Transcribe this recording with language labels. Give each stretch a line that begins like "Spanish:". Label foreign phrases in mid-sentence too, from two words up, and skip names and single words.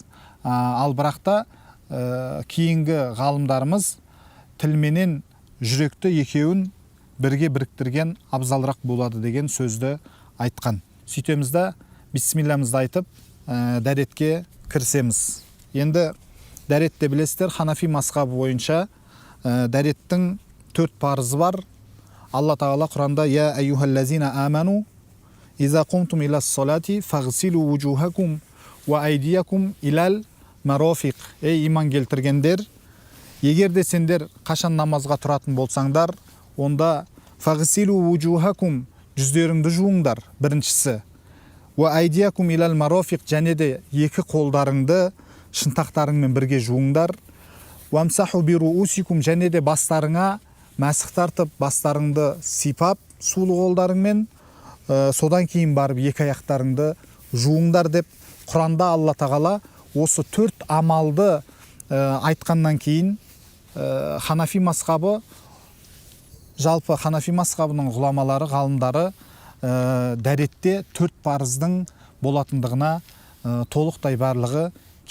Kazakh: Ал бірақта кейінгі ғалымдарымыз тілменен жүректі екеуін бірге біріктірген абзалырақ болады деген сөзді айтқан. Сөйтемізді, бисмиллахымызды айтып, дәретке кірісеміз. Енді дәретте білесіздер, Ханафи мазхабы бойынша дәреттің 4 парызы бар. Алла тағала Құранда:
Arabic: «يا أيها الذين آمنوا إذا قمتم إلى الصلاة فاغسلوا وجوهكم وأيديكم إلى المرافق».
Kazakh: Ей иман келтіргендер, егер де сендер қашан намазға тұратын болсаңдар, онда
Arabic: فاغسلوا وجوهكم,
Kazakh: жүздеріңді жуыңдар, біріншісі.
Arabic: وأيديكم إلى المرافق,
Kazakh: және де екі қолдарыңды шынтақтарыңмен бірге жуыңдар.
Arabic: وامسحوا برءوسكم,
Kazakh: және де бастарыңа мәсіх тартып, бастарыңды сипап, сулы қолдарыңмен, содан кейін барып екі аяқтарыңды жуыңдар деп Құранда Алла тағала осы 4 амалды айтқаннан кейін Ханафи мазхабы, жалпы Ханафи мазхабының ғұламалары, ғалымдары дәретте 4 парыздың болатындығына толықтай барлығы келіскен.